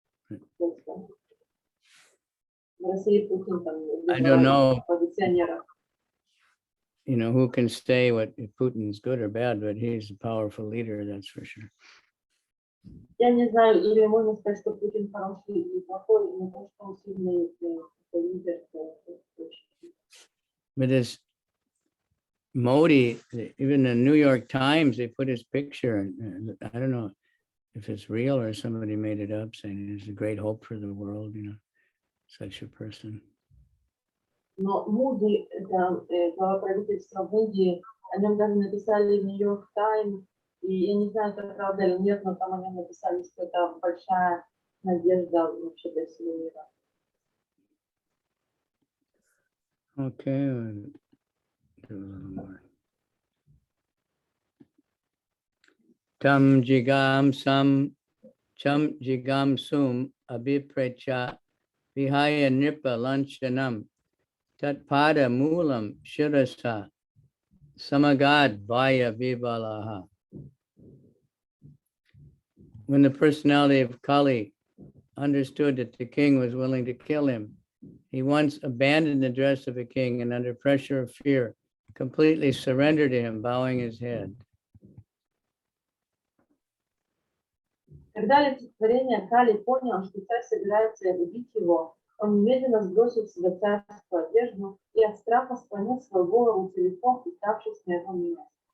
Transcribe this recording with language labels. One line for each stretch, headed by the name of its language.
English: That's right.
Russian: В России Путин там
English: I don't know,
Russian: оппозиционеров.
English: you know, who can say what if Putin's good or bad, but he's a powerful leader, that's for sure.
Russian: Я не знаю, или можно сказать, что Путин хороший и плохой, но то, что он сильный лидер, это точно.
English: But this Modi, even the New York Times, they put his picture, and I don't know if it's real or somebody made it up, saying there's a great hope for the world, you know, such a person.
Russian: Но Муди, это глава правительства в Индии, о нем даже написали в Нью-Йорк Таймс, и я не знаю, это правда или нет, но там о нем написали, что это большая надежда вообще для всего мира.
English: Okay, do a little more.
Sanskrit: Tam jigam cham jigam sum abhiprecha vihaya nipa lanchanam tat pada mulam shirasa samagad vaya vibalaha.
English: When the personality of Kali understood that the king was willing to kill him, he once abandoned the dress of a king and under pressure of fear, completely surrendered to him, bowing his head.
Russian: Когда олицетворение Кали понял, что царь собирается убить его, он немедленно сбросил с себя царскую одежду и от страха склонил свою голову целиком, уставшись на его милость.